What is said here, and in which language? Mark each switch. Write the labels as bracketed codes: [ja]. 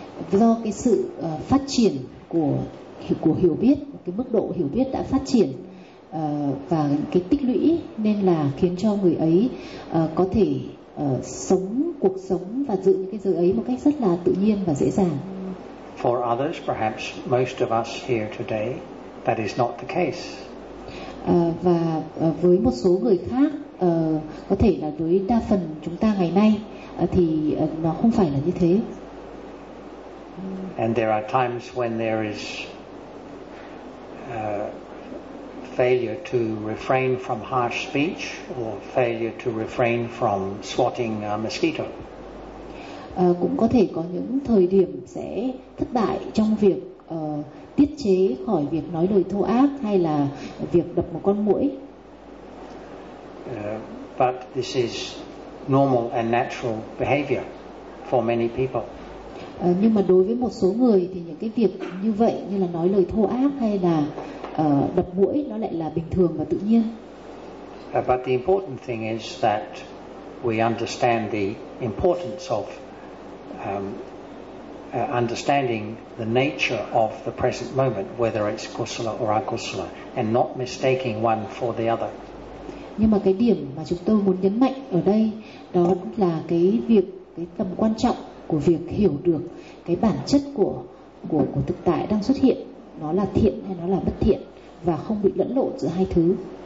[vi] Do cái sự phát triển của hiểu biết, cái mức độ hiểu biết đã phát triển và cái tích lũy nên là khiến cho người ấy có thể sống cuộc sống và giữ những cái giới ấy một cách rất là tự nhiên và dễ dàng. [en] For others, perhaps most of us here today, that is not the case. [vi] Và với một số người khác, có thể là với đa phần chúng ta ngày nay, thì nó không phải là như thế. [en] And there are times when there is failure to refrain from harsh speech or failure to refrain from swatting a mosquito. [vi] Cũng có thể có những thời điểm sẽ thất bại trong việc tiết chế khỏi việc nói lời thô ác hay là việc đập một con muỗi. [en] But this is normal and natural behavior for many people. [vi] Nhưng mà đối với một số người thì những cái việc như vậy, như là nói lời thô ác hay là đập muỗi, nó lại là bình thường và tự nhiên. [en] But the important thing is that we understand the importance of understanding the nature of the present moment, whether it's kusala or akusala, and not mistaking one for the other. [vi] Nhưng mà cái điểm mà chúng tôi muốn nhấn mạnh ở đây đó là cái việc, cái tầm quan trọng của việc hiểu được cái bản chất của thực tại đang xuất hiện, nó là thiện hay nó là bất thiện, và không bị lẫn lộn giữa hai thứ.